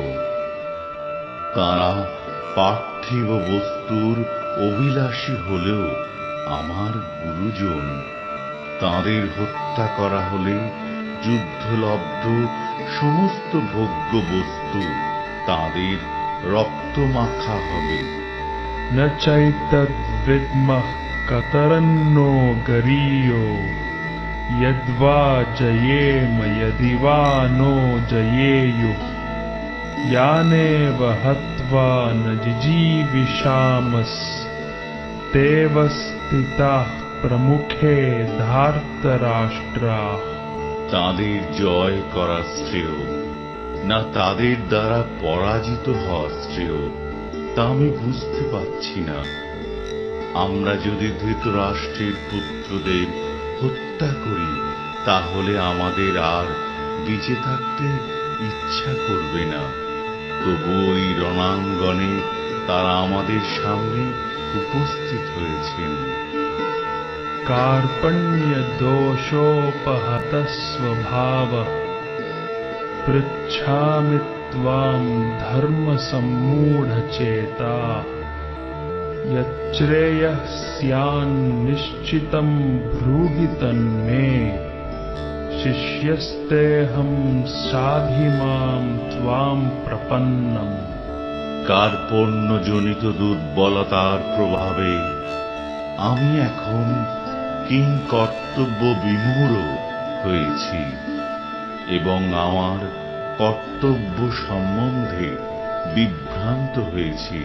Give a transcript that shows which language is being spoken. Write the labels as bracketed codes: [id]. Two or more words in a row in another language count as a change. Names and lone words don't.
[bn] তারা পার্থিব বস্তুর অভিলাষী হলেও আমার গুরুজন। তাঁদের হত্যা করা হলে যুদ্ধলব্ধ সমস্ত ভোগ্য বস্তু তাঁদের রক্তমাখা হবে। [sa] न चैतद्विद्मः कतरन्नो गरीयो यद्वा जयेम यदि वा नो जयेयुः यानेव हत्वा न जिजीविषामस्तेव स्थिताः प्रमुखे धार्तराष्ट्राः। [bn] তাদের জয় করা শ্রেয় না তাদের দ্বারা পরাজিত হওয়া শ্রেয়, তা আমি বুঝতে পারছি না। আমরা যদি ধৃতরাষ্ট্রের পুত্রদের হত্যা করি, তাহলে আমাদের আর বেঁচে থাকতে ইচ্ছা করবে না। তবু ওই রণাঙ্গনে তারা আমাদের সামনে উপস্থিত হয়েছেন। [sa] कार्पण्य दोषोपहत स्वभावः पृच्छामि त्वां धर्म सम्मूढचेता यच्छ्रेयः स्यान्निश्चितं ब्रूहि तन्मे शिष्यस्तेऽहं साधि मां त्वां प्रपन्नम्। [bn] কার্পণ্যজনিত দুর্বলতার প্রভাবে আমি এখন কিংকর্তব্য বিমূঢ় হয়েছি এবং আমার কর্তব্য সম্বন্ধে বিভ্রান্ত হয়েছি।